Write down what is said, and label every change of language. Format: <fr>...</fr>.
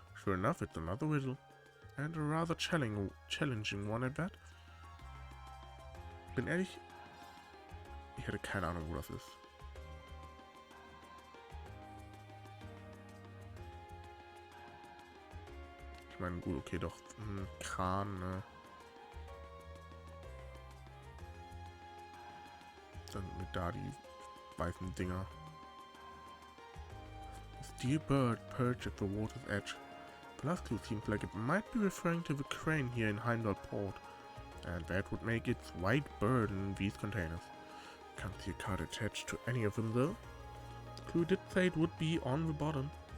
<en>Sure enough, it's another riddle. And a rather challenging one at that.</en> <de>Bin ehrlich, ich hätte keine Ahnung, wo das ist. Ich meine, gut, okay, doch, Kran, ne? Dann mit da die weißen Dinger.</de> <en>A steel bird perched at the water's edge. The last clue seems like it might be referring to the crane here in Heimdall Port, and that would make its white bird in these containers. Can't see a card attached to any of them though. The clue did say it would be on the bottom.</en>